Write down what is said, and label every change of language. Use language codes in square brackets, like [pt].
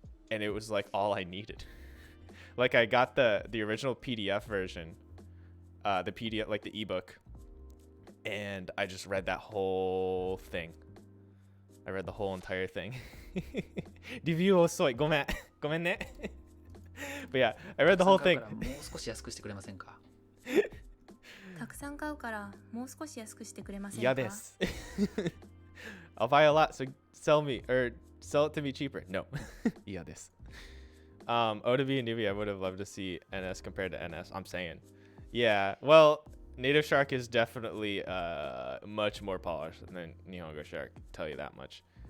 [en] And it was, like, all I needed. Like, I got the original PDF version. The PDF, like, the ebook. And I just read that whole thing. I read the whole entire thing. [ja] Review遅い。ごめん。ごめんね。 [en] But yeah, I read the whole thing. [ja] もう少し安くしてくれませんか？たくさん買うからもう少し安くしてくれませんか？嫌です。 [en] I'll buy a lot, so sell it to me cheaper. No. [ja] 嫌です。 [en] O to be a newbie, I would have loved to see NS compared to NS. I'm saying. Yeah, well, Native Shark is definitely much more polished than Nihongo Shark, tell you that much.